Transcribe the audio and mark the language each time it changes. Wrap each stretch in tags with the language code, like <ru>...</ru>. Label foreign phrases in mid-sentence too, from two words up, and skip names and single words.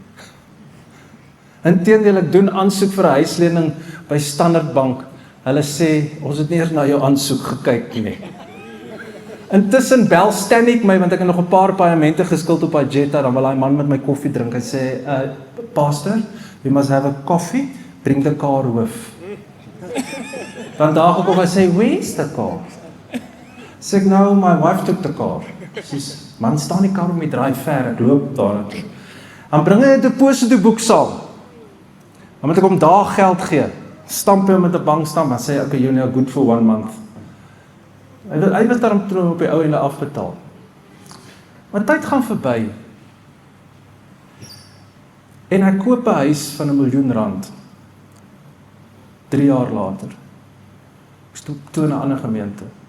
<af>Inteendeel, ek doen aansoek vir 'n huislening by Standard Bank. Hulle sê, ons het nie eers na jou aansoek gekyk nie. Intussen bel Stanik my, want ek het nog 'n paar paemente geskuld op Jetta, dan wil hy man met my koffie drink. Hy sê,</af> <en>Pastor, we must have a coffee, bring the car hoof.</en> <af>Dan daag ek op, hy sê,</af> <en>where's the car?</en> <af>Sê ek,</af> <en>no, my wife took the car.</en> <af>Sies, man, staan die kar om die draai ver, ek loop daar naartoe. Dan bring hy 'n depositoboek saam. Dan moet ek hom daar geld gee. Stamp hom met 'n bankstamp, dan sê hy,</af> <en>okay, you know, good for 1 month.</en> <af>Hy wil daarom op die ou ende afbetaal. Maar tyd gaan verby. En hy koop 'n huis van R1 miljoen. 3 jaar later. Toe in 'n ander gemeente.</af>